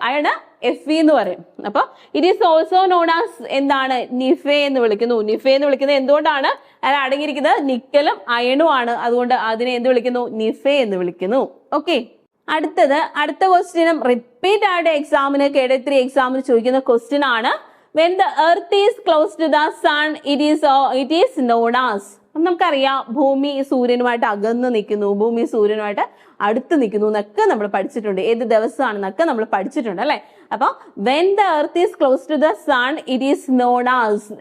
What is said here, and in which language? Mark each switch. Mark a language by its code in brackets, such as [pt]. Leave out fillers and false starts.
[ml] Iron Fe എന്ന് പറയും. അപ്പൊ [en] it is also known as [ml] എന്താണ്? നിഫെ എന്ന് വിളിക്കുന്നു. നിഫെ എന്ന് വിളിക്കുന്നത് എന്തുകൊണ്ടാണ്? അതിൽ അടങ്ങിയിരിക്കുന്നത് നിക്കലും അയണും ആണ്. അതുകൊണ്ട് അതിനെ എന്ത് വിളിക്കുന്നു? നിഫെ എന്ന് വിളിക്കുന്നു. ഓക്കെ, അടുത്ത ക്വസ്റ്റ്യനും റിപ്പീറ്റ് ആയിട്ട് എക്സാമിന് KD3 എക്സാമിന് ചോദിക്കുന്ന ക്വസ്റ്റ്യൻ ആണ്. [en] When the earth is close to the sun, it is known as. [ml] നമുക്കറിയാം ഭൂമി സൂര്യനുമായിട്ട് അകന്ന് നിൽക്കുന്നു, ഭൂമി സൂര്യനുമായിട്ട് അടുത്ത് നിൽക്കുന്നു എന്നൊക്കെ നമ്മൾ പഠിച്ചിട്ടുണ്ട്. ഏത് ദിവസമാണെന്നൊക്കെ നമ്മൾ പഠിച്ചിട്ടുണ്ട് അല്ലെ. [en] അപ്പൊ when the earth is close to the sun, it is known as.